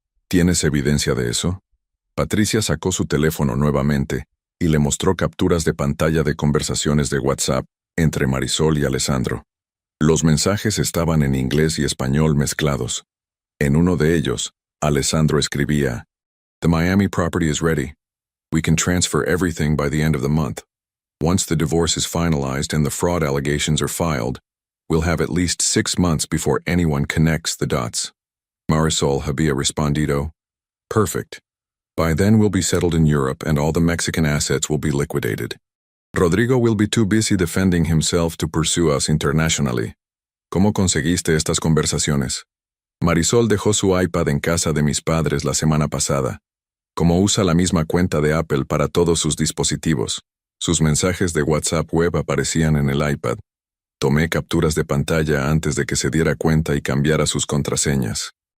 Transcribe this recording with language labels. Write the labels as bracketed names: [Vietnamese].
[Spanish] ¿Tienes evidencia de eso? Patricia sacó su teléfono nuevamente y le mostró capturas de pantalla de conversaciones de WhatsApp entre Marisol y Alessandro. Los mensajes estaban en inglés y español mezclados. En uno de ellos, Alessandro escribía, [English] "The Miami property is ready. We can transfer everything by the end of the month. Once the divorce is finalized and the fraud allegations are filed, we'll have at least 6 months before anyone connects the dots. [Spanish] Marisol había respondido, Perfect. [English] By then we'll be settled in Europe and all the Mexican assets will be liquidated. Rodrigo will be too busy defending himself to pursue us internationally. [Spanish] ¿Cómo conseguiste estas conversaciones? Marisol dejó su iPad en casa de mis padres la semana pasada. Como usa la misma cuenta de Apple para todos sus dispositivos, sus mensajes de WhatsApp web aparecían en el iPad. Tomé capturas de pantalla antes de que se diera cuenta y cambiara sus contraseñas.